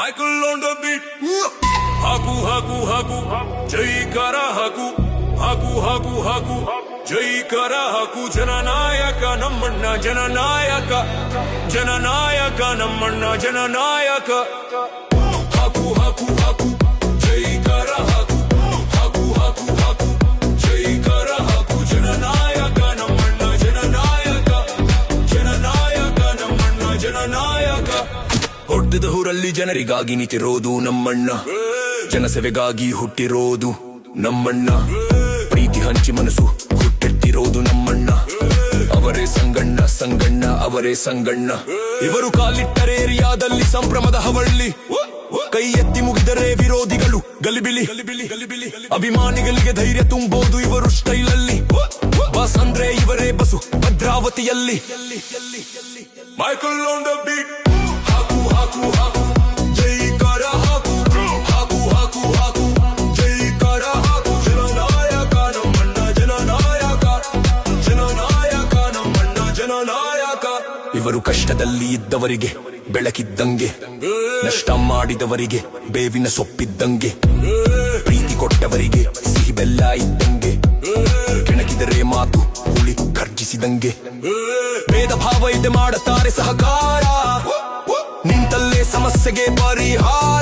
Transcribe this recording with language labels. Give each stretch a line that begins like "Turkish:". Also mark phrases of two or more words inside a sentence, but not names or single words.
English: Michael on the beat.
Kannada: ಹಾಕು ಹಾಕು ಹಾಕು, ಜೈಕಾರ ಹಾಕು, ಹಾಕು ಹಾಕು ಹಾಕು, ಜೈಕಾರ ಹಾಕು, ಜನನಾಯಕ ನಮ್ಮಣ್ಣ ಜನನಾಯಕ, ಜನನಾಯಕ ನಮ್ಮಣ್ಣ ಜನನಾಯಕ. ಹಾಕು ಹಾಕು ಹಾಕು, ಜೈಕಾರ ಹಾಕು, ಹಾಕು ಹಾಕು ಹಾಕು, ಜೈಕಾರ ಹಾಕು, ಜನನಾಯಕ ನಮ್ಮಣ್ಣ ಜನನಾಯಕ, ಜನನಾಯಕ ನಮ್ಮಣ್ಣ ಜನನಾಯಕ. ಹೊಡೆದ ಊರಲ್ಲಿ ಜನರಿಗಾಗಿ ನಿಂತಿರೋದು ನಮ್ಮಣ್ಣ, ಜನಸೇವೆಗಾಗಿ ಹುಟ್ಟಿರೋದು ನಮ್ಮಣ್ಣ, ಪ್ರೀತಿ ಹಂಚಿ ಮನಸ್ಸು ಹುಟ್ಟೆತ್ತಿರೋದು ನಮ್ಮಣ್ಣ. ಅವರೇ ಸಂಗಣ್ಣ ಸಂಗಣ್ಣ ಅವರೇ ಸಂಗಣ್ಣ. ಇವರು ಕಾಲಿಟ್ಟರೆ ಏರಿಯಾದಲ್ಲಿ ಸಂಭ್ರಮದ ಹವಳ್ಳಿ, ಕೈ ಎತ್ತಿ ಮುಗಿದರೆ ವಿರೋಧಿಗಳು ಗಲಿಬಿಲಿ. ಅಭಿಮಾನಿಗಳಿಗೆ ಧೈರ್ಯ ತುಂಬೋದು ಇವರು ಸ್ಟೈಲಲ್ಲಿ, ಬಸ್ ಅಂದ್ರೆ ಇವರೇ ಬಸು ಭದ್ರಾವತಿಯಲ್ಲಿ.
English: Michael on the beat.
Kannada: ಹಾಕು ಹಾಕು, ಜೈಕಾರ ಹಾಕು, ಹಾಕು ಹಾಕು ಹಾಕು, ಜೈಕಾರ ಹಾಕು, ಜನನಾಯಕ ನಮ್ಮಣ್ಣ ಜನನಾಯಕ, ಜನನಾಯಕ ನಮ್ಮಣ್ಣ ಜನನಾಯಕ. ಇವರು ಕಷ್ಟದಲ್ಲಿ ಇದ್ದವರಿಗೆ ಬೆಳಕಿದ್ದಂಗೆ, ನಷ್ಟ ಮಾಡಿದವರಿಗೆ ಬೇವಿನ ಸೊಪ್ಪಿದ್ದಂಗೆ, ಪ್ರೀತಿ ಕೊಟ್ಟವರಿಗೆ ಸಿಹಿ ಬೆಲ್ಲ ಇದ್ದಂಗೆ, ಕೆಣಕಿದರೆ ಮಾತು ಹುಳಿ ಖರ್ಜಿಸಿದಂಗೆ. ಭೇದ ಭಾವ ಇದೆ ಮಾಡುತ್ತಾರೆ ಸಹಕಾರ, ನಿಂತಲ್ಲೇ ಸಮಸ್ಯೆಗೆ ಪರಿಹಾರ.